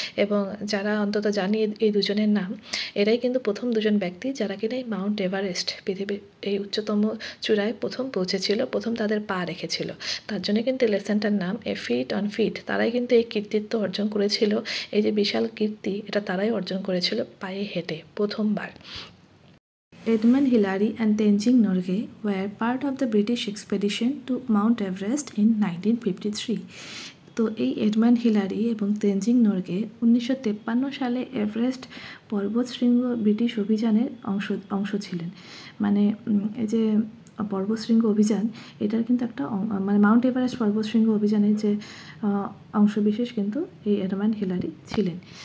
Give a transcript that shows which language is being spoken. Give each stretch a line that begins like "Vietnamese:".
Bangla: এবং যারা অন্তত জানি এই দুজনের নাম, এরাই কিন্তু প্রথম দুজন ব্যক্তি যারা কিনা এই মাউন্ট এভারেস্ট, পৃথিবীর এই উচ্চতম চূড়ায় প্রথম পৌঁছেছিল, প্রথম তাদের পা রেখেছিল। তার জন্য কিন্তু লেসনটার নাম এ ফিট অন ফিট। তারাই কিন্তু এই কৃতিত্ব অর্জন করেছিল। এই যে বিশাল কীর্তি, এটা তারাই অর্জন করেছিল পায়ে হেঁটে প্রথমবার।
English: Edmund Hillary and Tenzing Norgay were part of the British expedition to Mount Everest in 1953.
Bangla: তো এই এডমান্ড হিলারি এবং তেনজিং নরগে 1953 সালে এভারেস্ট পর্বতশৃঙ্গ ব্রিটিশ অভিযানের অংশ ছিলেন। মানে এই যে পর্বতশৃঙ্গ অভিযান, এটার কিন্তু একটা মানে মাউন্ট এভারেস্ট পর্বতশৃঙ্গ অভিযানের যে অংশবিশেষ কিন্তু এই এডমান্ড হিলারি ছিলেন।